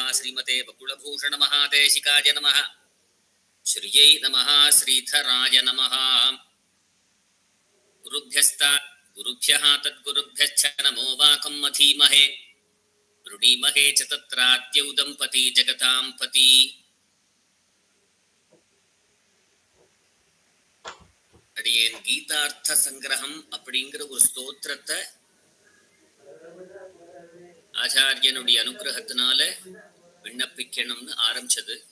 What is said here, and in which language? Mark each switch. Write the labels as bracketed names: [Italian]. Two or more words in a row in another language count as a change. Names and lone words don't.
[Sanskrit] श्रीमते बकुलभूषण महादेशिकाय नमः। श्रियै नमः। श्रीधराय नमः। गुरुभ्यः तद्गुरुभ्यश्च नमो वाकं मधीमहे ऋणीमहे च तत्राद्यौ दम्पती जगतां पति। [Tamil] அடியேன் கீதார்த்த சங்கிரகம் அப்படிங்கிற ஒரு ஸ்தோத்திரத்தை ஆச்சாரியனுடைய அனுகிரகத்தினால விண்ணப்பிக்கணும்னு ஆரம்பிச்சது.